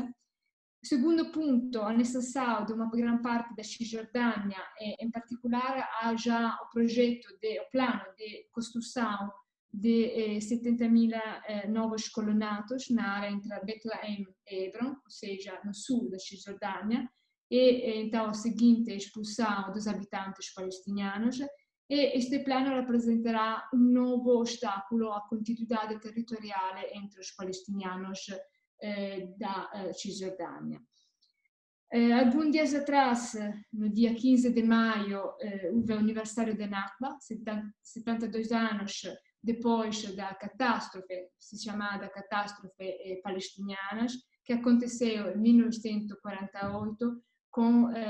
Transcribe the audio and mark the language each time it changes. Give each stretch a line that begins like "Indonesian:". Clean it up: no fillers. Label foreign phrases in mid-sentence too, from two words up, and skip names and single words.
Portuguese: Segundo ponto, a necessidade de uma grande parte da Cisjordânia, em particular, há já o plano de construção de 70.000 novos colonatos na área entre Bethlehem e Hebron, ou seja, no sul da Cisjordânia, e então a seguinte expulsão dos habitantes palestinianos. E este plano
Italian: rappresenterà un nuovo ostacolo
Portuguese: à continuidade territorial entre os palestinianos da Cisjordânia. Alguns dias atrás, no dia 15 de maio, houve o aniversário da Nakba, 72 anos depois da catástrofe, chamada catástrofe palestiniana, que aconteceu em 1948, com